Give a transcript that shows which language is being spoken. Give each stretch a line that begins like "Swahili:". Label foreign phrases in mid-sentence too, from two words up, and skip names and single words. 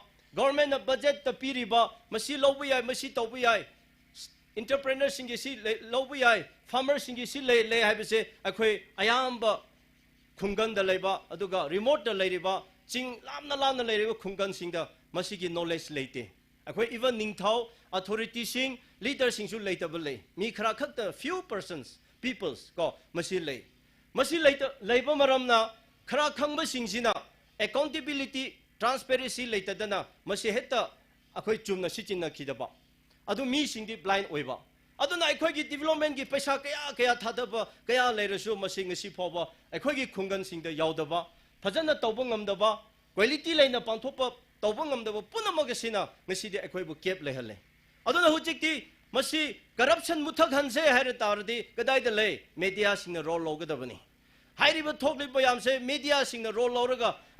Manipuri: government na budget ta piriba masi lobuyai masi tobuyai entrepreneurs singi si lobuyai farmers singi si le haibse akhoi ayamba khungan da leiba aduga remote da leiriba ching lamna leiriba khungan singda masi gi knowledge leite akhoi even ningthau authority sing leader sing su leitable le mi khara khakta
English: few persons peoples
Manipuri: ko masi leita leiba maramna khara khangba singsina
English: accountability transparency
Manipuri: leitadana masi heta akhoi chumna sichinna khidaba adu mi singdi blind oiba aduna akhoi gi development gi paisa kaya thadaba kaya leirasu masi ngasi phoba akhoi gi khungan singda yaudaba phajana tawba ngamdaba quality leina pangthopa tawba ngamdaba punamak sina ngasi de akhoi bu cap lehalle aduna hujikti masi corruption muthak hanse haire tardi kadai de le media singna role logadabani hairiba thokliba yamse media singna role loraga